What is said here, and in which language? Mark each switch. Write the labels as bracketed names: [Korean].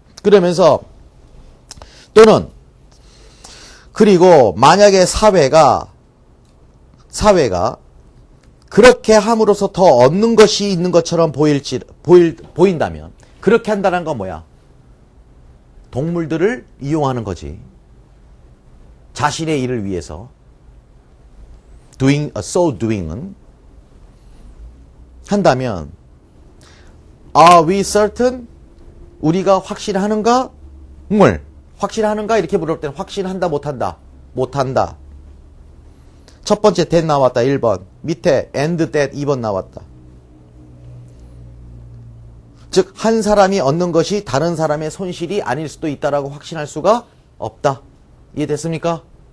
[Korean] 그러면서 또는 그리고 만약에 사회가 그렇게 함으로써 더 얻는 것이 있는 것처럼 보인다면 그렇게 한다는 건 뭐야? 동물들을 이용하는 거지. 자신의 일을 위해서. [English] doing은 [Korean] 한다면 [English] Are we certain? [Korean] 우리가 확신하는가? 확신하는가? 이렇게 물을 때는 확신한다 못한다? 못한다. 첫 번째 that 나왔다 1번. 밑에 and that 2번 나왔다. 즉 한 사람이 얻는 것이 다른 사람의 손실이 아닐 수도 있다라고 확신할 수가 없다. 이해됐습니까?